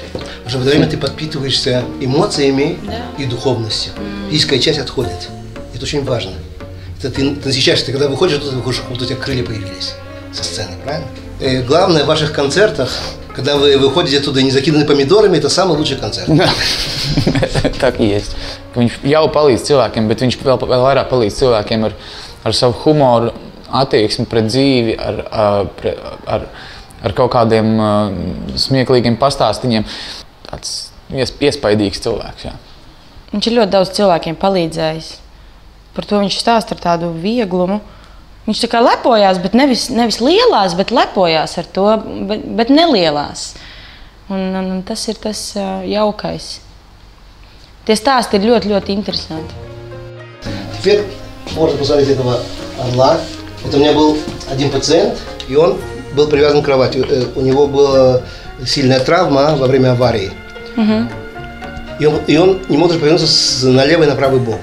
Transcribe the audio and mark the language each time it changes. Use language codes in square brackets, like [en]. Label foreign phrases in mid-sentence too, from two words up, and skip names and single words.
[ru] Потому что в это время ты подпитываешься эмоциями и духовностью. Физическая часть отходит. Это очень важно. Это ты насыщаешься, ты когда выходишь, как будто у тебя крылья появились со сцены, правильно? Главное в ваших концертах, когда вы выходите оттуда не закиданы помидорами, это самый лучший концерт. Так и есть. [lv] Viņš jau palīdz cilvēkiem, bet viņš vēl vairāk palīdz cilvēkiem ar savu humoru, attieksmi pret dzīvi, ar kaut kādiem smieklīgiem pastāstiņiem. Tāds iespaidīgs cilvēks, jā. Viņš ir ļoti daudz cilvēkiem palīdzējis. Par to viņš stāsta ar tādu vieglumu. Viņš tā kā lepojās, bet nevis lielās, bet lepojās ar to, bet nelielās. Un tas ir tas jaukais. Tie stāsti ir ļoti, ļoti interesanti. [ru] Теперь можно посмотреть этого орла. Это у меня был один пациент, и он был привязан к кровати. У него была сильная травма во время аварии. И он не мог даже повернуться на левый и на правый бок.